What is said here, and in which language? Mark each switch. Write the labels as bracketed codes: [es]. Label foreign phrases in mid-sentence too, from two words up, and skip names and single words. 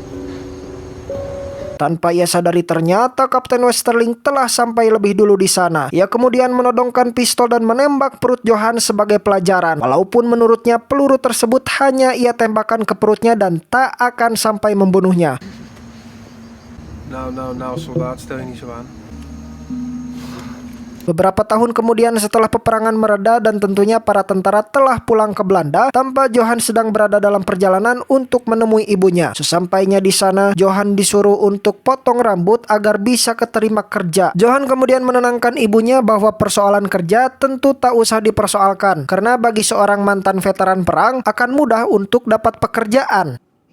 [id] Tanpa ia sadari ternyata Kapten Westerling telah sampai lebih dulu di sana. Ia kemudian menodongkan pistol dan menembak perut Johan sebagai pelajaran. Walaupun menurutnya peluru tersebut hanya ia tembakkan ke perutnya dan tak akan sampai membunuhnya. [nl] Nou, soldaat, stel je niet zo aan. [id] Beberapa tahun kemudian setelah peperangan mereda dan tentunya para tentara telah pulang ke Belanda, tanpa Johan sedang berada dalam perjalanan untuk menemui ibunya. Sesampainya di sana, Johan disuruh untuk potong rambut agar bisa keterima kerja. Johan kemudian menenangkan ibunya bahwa persoalan kerja tentu tak usah dipersoalkan, karena bagi seorang mantan veteran perang akan mudah untuk dapat pekerjaan.